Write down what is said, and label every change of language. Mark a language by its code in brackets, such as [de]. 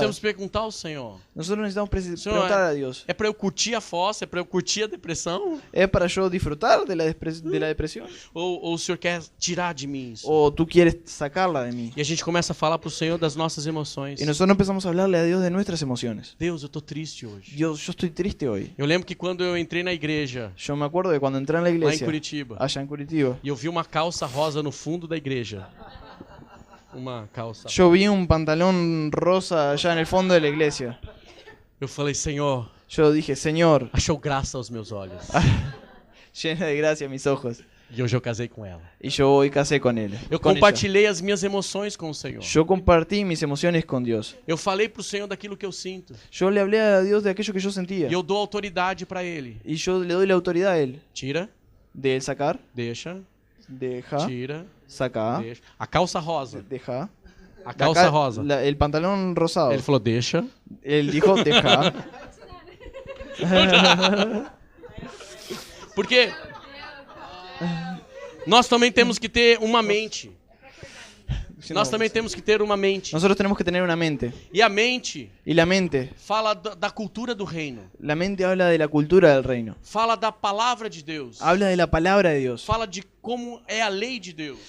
[pt] temos que perguntar ao Senhor. [es] Nosotros necesitamos [pt] Senhor, [es] preguntar a Dios, [pt] é para eu curtir a fossa? É para eu curtir a depressão? [es] ¿es para yo disfrutar de la depresión? [pt] Ou o Senhor quer tirar de mim isso? [es] ¿O tú quieres sacarla de mí? [pt] E a gente começa a falar para o Senhor das nossas emoções. [es] Y nosotros empezamos a hablarle a Dios de nuestras emociones. [pt] Deus, eu tô triste hoje. [es] Dios, yo estoy triste hoy. [pt] Eu lembro que quando eu entrei na igreja, [es] Yo me acuerdo de cuando entré en la [pt] lá em [es] iglesia, [pt] Curitiba, [es] allá en Curitiba, [pt] e eu vi uma calça rosa no fundo da igreja. Uma calça. [es] yo vi un pantalón rosa allá en el fondo de la iglesia. [pt] Eu falei, Senhor, [es] Yo dije, Señor, [pt] achou graça aos meus olhos. [es] llena de gracia mis ojos. [pt] E hoje eu casei com ela. [es] Y yo hoy casé con él. [pt] Eu [es] con ella. [pt] compartilhei as minhas emoções com o Senhor. [es] Yo compartí mis emociones con Dios. [pt] Eu falei pro Senhor daquilo que eu sinto. [es] Yo le hablé a Dios de aquello que yo sentía. [pt] E eu dou autoridade para Ele. [es] Y yo le doy la autoridad a Él. [pt] Tira, [es] De él sacar, [pt] deixa, [es] deja, [pt] tira, [es] saca, [pt] deixa. A calça rosa. [es] deja. [pt] A calça rosa. [es] El pantalón rosado. [pt] Ele falou, deixa. [es] Él dijo, deja. [pt] Porque nós também temos que ter uma mente. Nós também temos que ter uma mente. [es] Nosotros tenemos que tener una mente. [pt] E a mente [es] Y la mente, [pt] fala da cultura do reino. [es] la mente habla de la cultura del reino. [pt] Fala da palavra de Deus. [es] Habla de la palabra de Dios. [pt] Fala de como é a lei de Deus.